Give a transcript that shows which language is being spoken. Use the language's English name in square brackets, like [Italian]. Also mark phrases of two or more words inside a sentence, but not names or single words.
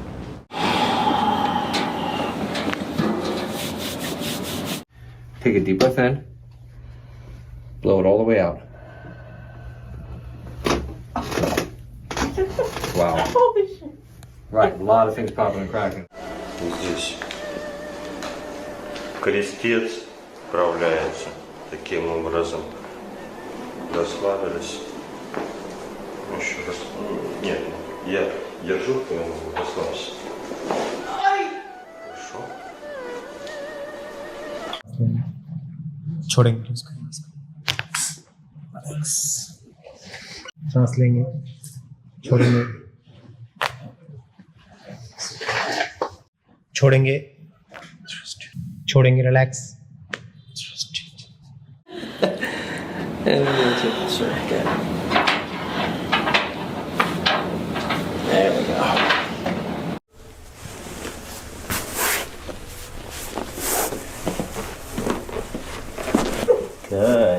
[English] Take a deep breath in. Blow it all the way out. Wow. Holy shit. Right, a lot of things popping and cracking. [Russian] Здесь крестец вправляется таким образом. Расслабились. Еще раз. Нет, я держу, ты расслабься. Хорошо. [Hindi] छोड़ेंगे उसको सांस लेंगे छोड़ेंगे छोड़ेंगे छोड़ेंगे रिलैक्स [English] And we're going to take this right again. There we go. Good.